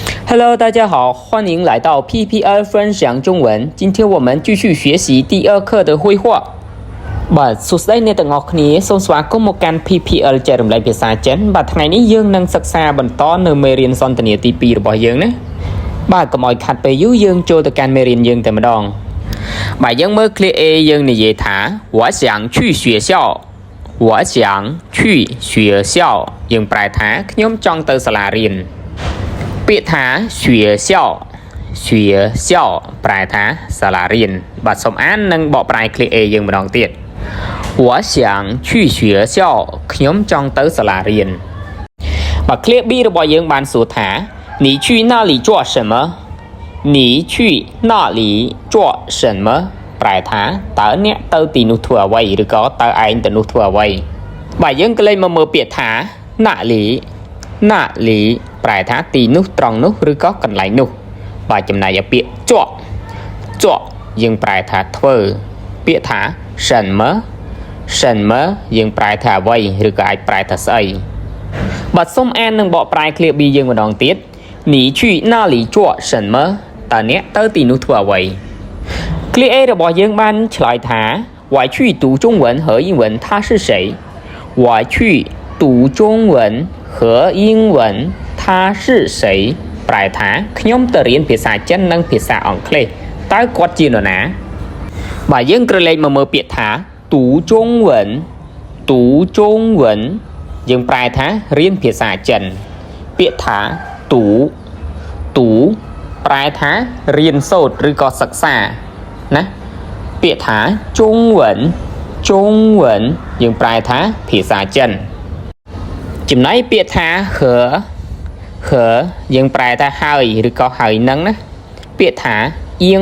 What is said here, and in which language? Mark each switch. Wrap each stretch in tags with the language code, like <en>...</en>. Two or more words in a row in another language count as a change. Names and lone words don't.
<zh>Hello，大家好，欢迎来到 PPL 分享中文。今天我们继续学习第2课的绘画。</zh> <km>បាទសួស្តីអ្នកទាំងអស់គ្នាសូមស្វាគមន៍មកកាន់ PPL ចែករំលែកភាសាចិនបាទថ្ងៃនេះយើងនឹងសិក្សាបន្តនៅមេរៀនសន្ទនាទី2របស់យើងណាបាទកុំឲ្យខាត់ពេលយូរយើងចូលទៅកាន់មេរៀនយើងតែម្ដងបាទយើងមើល clear A យើងនិយាយថា</km> <zh>我想去学校我想去学</zh> <km>校យើងប្រែថាខ្ញុំចង់ទៅសាលារៀនពាក្យថា</km> <zh>学校学校</zh> <km>ប្រែថាសាលារៀនបាទសូមអាននិងបកប្រែ clear A យើងម្ដងទៀត</km> <zh>我想去学校</zh> <km>ខ្ញុំចង់ទៅសាលារៀនបាទ clear B របស់យើងបាន សួរថា</km> <zh>你去那里做什么你去那里做什么</zh> <km>ប្រែថាតើអ្នកទៅទីនោះធ្វើអ្វីឬក៏តើឯងទៅនោះធ្វើអ្វីបាទយើងក៏លេចមកមើល ពាក្យថាណាលីប្រែថាទីនោះត្រង់នោះឬក៏កន្លែងនោះបាទចំណែកឯពាក្យចក់យើងប្រែថាធ្វើពាក្យថា</km> <zh>什么</zh> <km>យើងប្រែថាអ្វីឬក៏អាចប្រែថាស្អីបាទសូមអាននិងបកប្រែ clear B យើងម្ដងទៀត</km> <zh>你去那里做什么</zh> <km>តើអ្នកទៅទីនោះធ្វើអ្វី clear A របស់យើងបានឆ្លើយថា</km> <zh>我去读中文和英文他是谁</zh> <km>我去读中文和英文他是谁ប្រែថាខ្ញុំទៅរៀនភាសាចិននិងភាសាអង់គ្លេសតើគាត់ជានរណាបាទយើងក្រឡេកមកមើលពាក្យថាទូចុងវិន យើងប្រែថារៀនភាសាចិនពាក្យថាទូប្រែថារៀនសូត្រឬក៏សិក្សាណាពាក្យថាចុងវិនយើងប្រែថាភាសាចិនចំណែកពាក្យថាហឺយើងប្រែថាហើយឬក៏ហើយនឹងណាពាក្យថាអៀង</km>